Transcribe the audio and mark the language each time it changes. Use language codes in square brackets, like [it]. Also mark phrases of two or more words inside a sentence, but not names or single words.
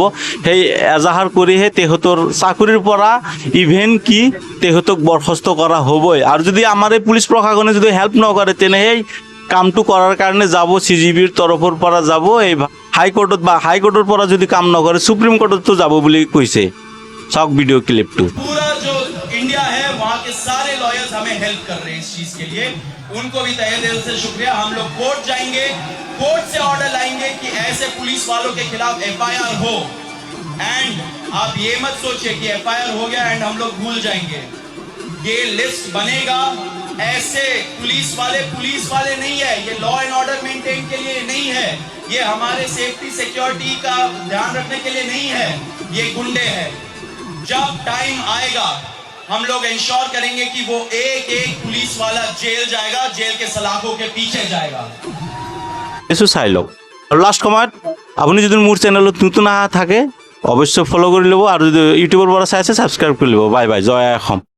[as] সেই এজাহাৰ কৰিহে তেখেতৰ চাকৰিৰ পৰা ইভেন কি তেখেতক বৰখাস্ত কৰা হ'বই। আৰু যদি আমাৰ এই পুলিচ প্ৰশাসনে যদি হেল্প নকৰে, তেনে সেই কামটো কৰাৰ কাৰণে যাব CGPৰ তৰফৰ পৰা যাব এই হাইকোৰ্টত, বা হাইকোৰ্টৰ পৰা যদি কাম নকৰে [en] Supreme Court [as] যাব বুলি কৈছে। চাওক ভিডিঅ' ক্লিপটো। [hi] पूरा जो इंडिया है वहाँ के सारे लॉयर्स हमें हेल्प कर रहे हैं इस चीज के लिए, उनको भी तहे दिल से शुक्रिया। हम लोग कोर्ट जाएंगे, कोर्ट से ऑर्डर लाएंगे कि ऐसे पुलिस वालों के खिलाफ FIR हो। एंड आप ये मत सोचिए कि FIR हो गया एंड हम लोग भूल जाएंगे। ये लिस्ट बनेगा। ऐसे पुलिस वाले नहीं है, ये [en] law and order [hi] मेंटेन के लिए नहीं है, ये हमारे [en] safety security [hi] का ध्यान रखने के लिए नहीं है, ये गुंडे हैं। जब टाइम आएगा हम लोग इंश्योर करेंगे कि वो एक पुलिस वाला जेल जाएगा, जेल के सलाखों के पीछे जाएगा। [as] চাই লওক। আৰু লাষ্ট সময়ত আপুনি যদি মোৰ চেনেলত নতুন অহা থাকে অৱশ্যে ফ'ল' কৰি ল'ব আৰু যদি ইউটিউবৰ পৰা চাই আছে ছাবস্ক্ৰাইব কৰি ল'ব [en] bye bye [as] জয় অসম